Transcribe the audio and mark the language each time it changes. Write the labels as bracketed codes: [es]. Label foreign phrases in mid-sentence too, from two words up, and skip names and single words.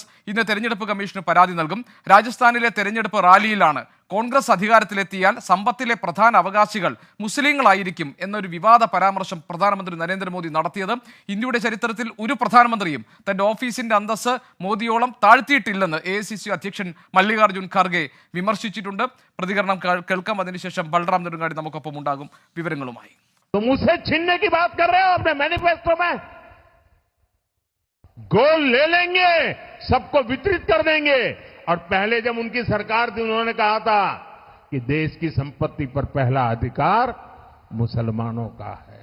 [ml] ഇന്ന് തെരഞ്ഞെടുപ്പ് കമ്മീഷന് പരാതി നൽകും. രാജസ്ഥാനിലെ തെരഞ്ഞെടുപ്പ് റാലിയിലാണ് കോൺഗ്രസ് അധികാരത്തിലെത്തിയാൽ സമ്പത്തിലെ പ്രധാന അവകാശികൾ മുസ്ലിങ്ങളായിരിക്കും എന്നൊരു വിവാദ പരാമർശം പ്രധാനമന്ത്രി നരേന്ദ്രമോദി നടത്തിയത്. ഇന്ത്യയുടെ ചരിത്രത്തിൽ ഒരു പ്രധാനമന്ത്രിയും തന്റെ ഓഫീസിന്റെ അന്തസ്സ് മോദിയോളം താഴ്ത്തിയിട്ടില്ലെന്ന് AICC അധ്യക്ഷൻ മല്ലികാർജുൻ ഖാർഗെ വിമർശിച്ചിട്ടുണ്ട്. പ്രതികരണം കേൾക്കാം. അതിനുശേഷം ബൽറാം നെടുങ്ങാടി നമുക്കൊപ്പം ഉണ്ടാകും വിവരങ്ങളുമായി. [hi] तो मुझसे छीनने की बात कर रहे हो अपने मैनिफेस्टो में? गोल ले लेंगे, सबको वितरित कर देंगे। और पहले जब उनकी सरकार थी उन्होंने कहा था कि देश की संपत्ति पर पहला अधिकार मुसलमानों का है।